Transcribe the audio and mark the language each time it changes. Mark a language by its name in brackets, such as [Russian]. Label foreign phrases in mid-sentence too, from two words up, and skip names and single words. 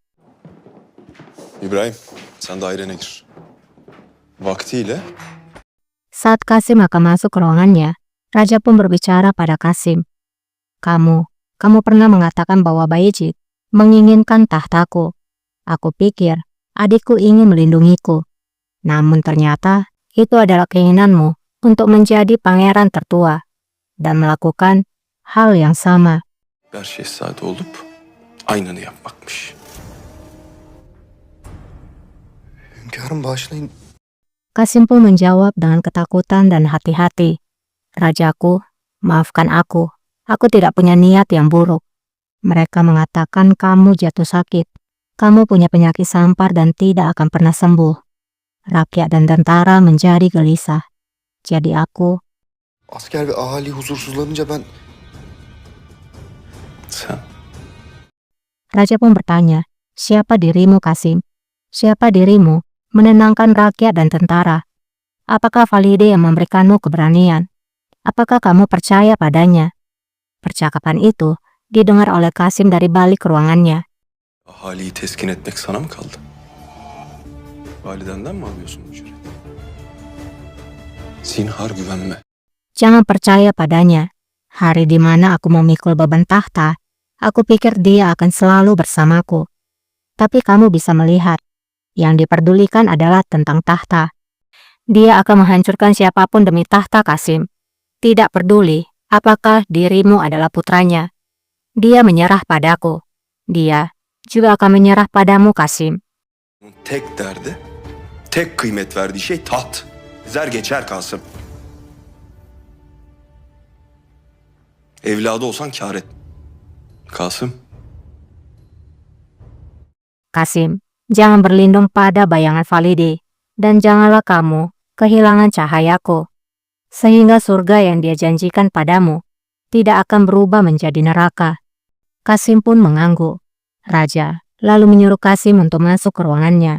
[Turkish] İbrahim, sen dairene gir. Vaktiyle [Indonesian] Saat Qasim akan masuk ke ruangannya, raja pun berbicara pada Qasim. Kamu pernah mengatakan bahwa Bayezid menginginkan tahtaku. Aku pikir adikku ingin melindungiku. Namun ternyata itu adalah keinginanmu untuk menjadi pangeran tertua dan melakukan hal yang sama. [Turkish] bir şehzade olup aynını yapmakmış. Hünkârım bağışlayın. [Indonesian] Kasim pun menjawab dengan ketakutan dan hati-hati. Rajaku, maafkan aku. Aku tidak punya niat yang buruk. Mereka mengatakan kamu jatuh sakit. Kamu punya penyakit sampar dan tidak akan pernah sembuh. Rakyat dan tentara menjadi gelisah. Jadi aku, [Turkish] Asker ve ahali huzursuzlanınca ben... Sen [Indonesian] Raja pun bertanya, siapa dirimu Kasim? Siapa dirimu menenangkan rakyat dan tentara? Apakah Valide yang memberikanmu keberanian? Apakah kamu percaya padanya? Percakapan itu didengar oleh Kasim dari balik ruangannya. [Turkish] ahaliyi teskin etmek sana mı kaldı? Validenden mi alıyorsun bu cüreti? Zinhar güvenme. [Indonesian] Jangan percaya padanya. Hari di mana aku memikul beban tahta, aku pikir dia akan selalu bersamaku. Tapi kamu bisa melihat, yang diperdulikan adalah tentang tahta. Dia akan menghancurkan siapapun demi tahta Kasim. Tidak peduli apakah dirimu adalah putranya. Dia menyerah padaku. Dia juga akan menyerah padamu Kasim. [Turkish] Onun tek derdi, tek kıymet verdiği şey taht. Zer geçer Kasım. Evladı olsan kâr et. Kasım, [Indonesian] Kasim, jangan berlindung pada bayangan Valide, dan janganlah kamu kehilangan cahayaku, sehingga surga yang dia janjikan padamu tidak akan berubah menjadi neraka. Kasim pun mengangguk. Raja lalu menyuruh Kasim untuk masuk ke ruangannya.